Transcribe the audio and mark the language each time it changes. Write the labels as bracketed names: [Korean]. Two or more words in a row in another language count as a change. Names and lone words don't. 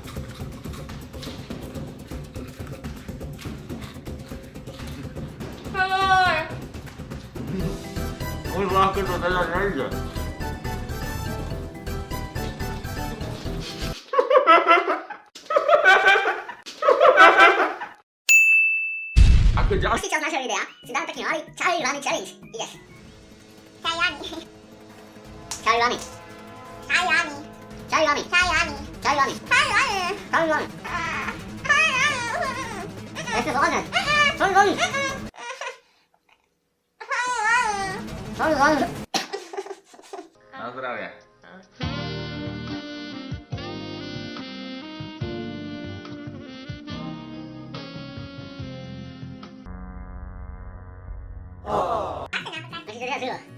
[Slovak] Ahoj. Už ľahko to teda nejde. Ako ďalší Ďalší čas našeho videa si dáme taký malý Charlie Rami Challenge. Ideš. Charlie Rami. Charlie Rami. Charlie Rami. Charlie Rami. Charlie Rami. Charlie Rami. Charlie Rami. Ešte zvládne. Charlie Rami. Charlie Rami. Na zdravie. [Czech] Musíš to dělat žilo.